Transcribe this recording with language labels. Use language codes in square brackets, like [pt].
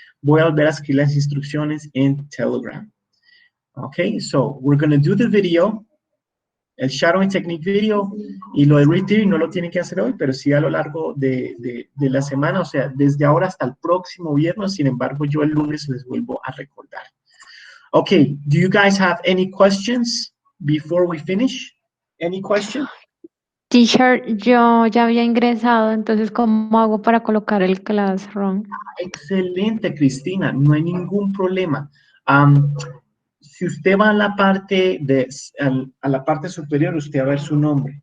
[es] Voy a volver a escribir las instrucciones en Telegram. [en] Okay, so we're going to do the video, [es] el shadowing technique video, y lo de Read Theory no lo tienen que hacer hoy, pero sí a lo largo de la semana, o sea, desde ahora hasta el próximo viernes. Sin embargo, yo el lunes les vuelvo a recordar. [en] Okay, do you guys have any questions before we finish? Any questions? [es] Teacher, yo ya había ingresado, entonces, ¿cómo hago para colocar el classroom? Excelente, Cristina, no hay ningún problema. Si usted va a la parte a la parte superior, usted va a ver su nombre.